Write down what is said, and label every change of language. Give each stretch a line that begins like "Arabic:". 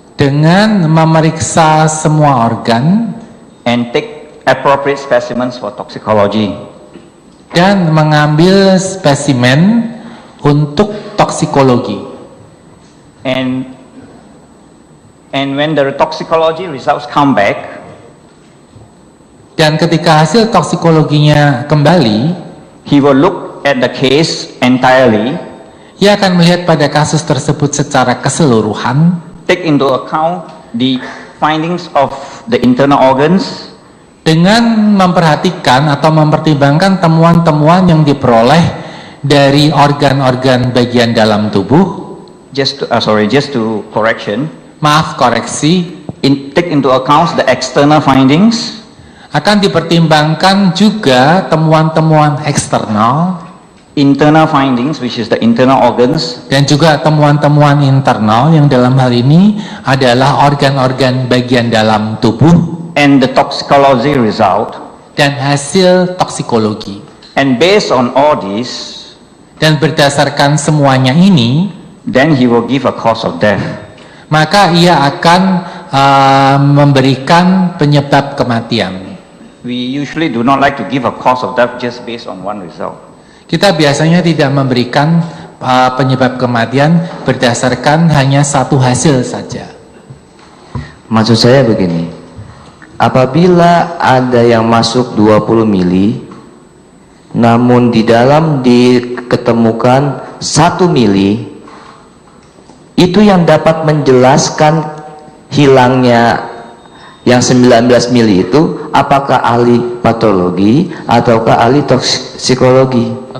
Indonesian: dengan memeriksa semua organ
English: and take appropriate specimens for toxicology.
Indonesian: dan mengambil spesimen untuk toksikologi.
English: And when the toxicology results come back,
Indonesian: Dan ketika hasil toksikologinya kembali,
English: he will look at the case entirely,
Indonesian: ia akan melihat pada kasus tersebut secara keseluruhan,
English: take into account the findings of the internal organs,
Indonesian: dengan memperhatikan atau mempertimbangkan temuan-temuan yang diperoleh dari organ-organ bagian dalam tubuh.
English: just to correction,
Indonesian: Maaf, koreksi.
English: take into account the external findings,
Indonesian: Akan dipertimbangkan juga temuan-temuan eksternal
English: internal findings, which is the internal organs,
Indonesian: dan juga temuan-temuan internal yang dalam hal ini adalah organ-organ bagian dalam tubuh
English: and the toxicology result.
Indonesian: dan hasil toksikologi.
English: And based on all this,
Indonesian: Dan berdasarkan semuanya ini,
English: then he will give a cause of death.
Indonesian: maka ia akan memberikan penyebab kematian.
English: We usually do not like to give a cause of death just based on one result.
Indonesian: Kita biasanya tidak memberikan penyebab kematian berdasarkan hanya satu hasil saja. Maksud saya begini, apabila ada yang masuk 20 mili, namun di dalam diketemukan 1 mili, itu yang dapat menjelaskan hilangnya yang 19 mili itu, apakah ahli patologi ataukah ahli toksikologi?